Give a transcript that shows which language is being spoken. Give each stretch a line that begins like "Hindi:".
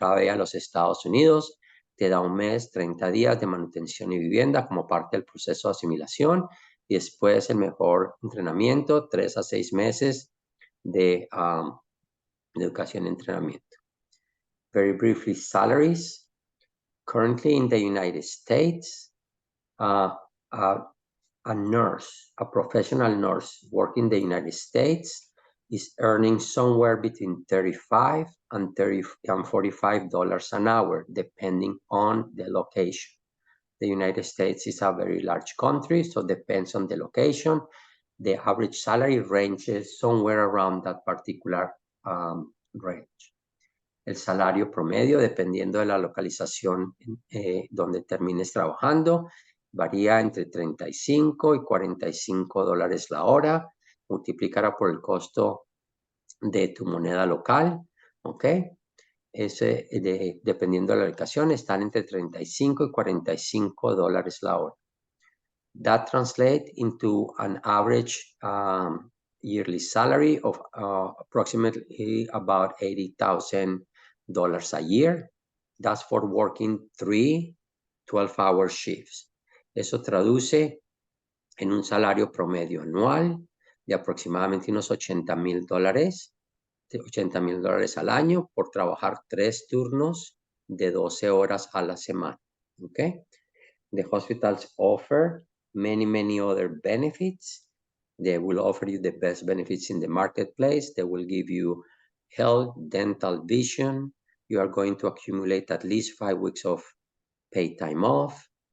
Spanish: a los Estados Unidos, te da 1 mes, 30 días de manutención y vivienda como parte del proceso de asimilación, y después el mejor entrenamiento, 3 a 6 meses de educación y entrenamiento.
English: Very briefly, salaries. Currently in the United States, a nurse, a professional nurse working in the United States is earning somewhere between $35 and $45 an hour, depending on the location. The United States is a very large country, so it depends on the location. The average salary ranges somewhere around that particular range.
Spanish: El salario promedio, dependiendo de la localización donde termines trabajando, varía entre 35 y $45 la hora. Multiplicará por el costo de tu moneda local, ¿ok? Dependiendo de la ubicación, están entre 35 y $45 la hora.
English: That translates into an average yearly salary of approximately about $80,000 a year. That's for working 3 12-hour shifts.
Spanish: Eso traduce en un salario promedio anual de aproximadamente unos $80,000 al año por trabajar 3 turnos de 12 horas a la semana.
English: Okay? The hospitals offer many other benefits. They will offer you the best benefits in the marketplace. They will give you health, dental, vision. You are going to accumulate at least 5 weeks of paid time off.